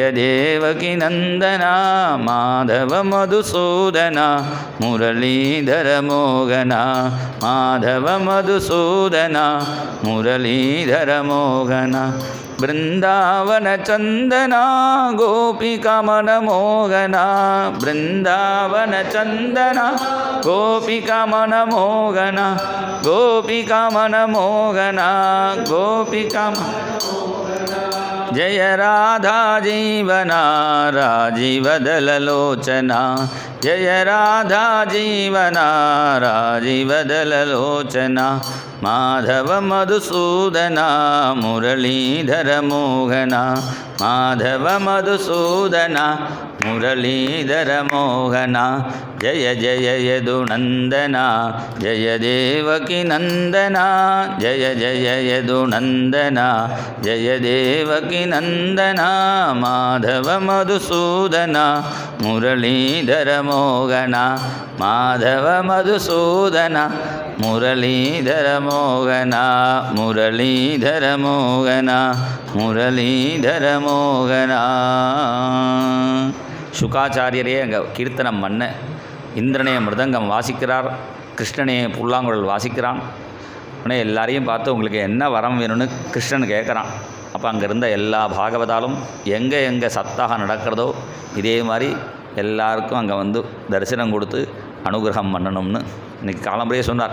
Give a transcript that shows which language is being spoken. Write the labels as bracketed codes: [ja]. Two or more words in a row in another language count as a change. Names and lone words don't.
[sa] देवकी नन्दना, माधव मधुसूदना मुरलीधर मोहना, माधव मधुसूदना मुरलीधर मोहना, बृन्दावन चन्दना गोपिका मनमोहना, बृन्दावन चन्दना गोपिका मनमोहना, गोपिका मनमोहना, गोपिका जय राधा जीवना राजीवदललोचना, जय राधा जीवना राजीवदललोचना, माधव मधुसूदना मुरलीधर मोहना, माधव मधुसूदना मुरलीधर मोहना, जय जय यदुनन्दना जय देवकी नन्दना, जय जय यदुनन्दना जय देवकी नन्दना, माधव मधुसूदना मुरलीधर मोहना, माधव मधुसूदना मुरलीधर मोहना, मुरलीधर मोहना, मुरलीधर मोहना. [ta] சுகாச்சாரியரே அங்கே கீர்த்தனம் பண்ண, இந்திரனே மிருதங்கம் வாசிக்கிறார், கிருஷ்ணனே புல்லாங்குழல் வாசிக்கிறான். உடனே எல்லாரையும் பார்த்து உங்களுக்கு என்ன வரம் வேணும்னு கிருஷ்ணன் கேட்குறான். அப்போ அங்கே இருந்த எல்லா பாகவதாலும் எங்கே சத்தாக நடக்கிறதோ இதே மாதிரி எல்லாருக்கும் அங்கே வந்து தரிசனம் கொடுத்து அனுகிரகம் பண்ணணும்னு இன்றைக்கி காலம்படியே சொன்னார்.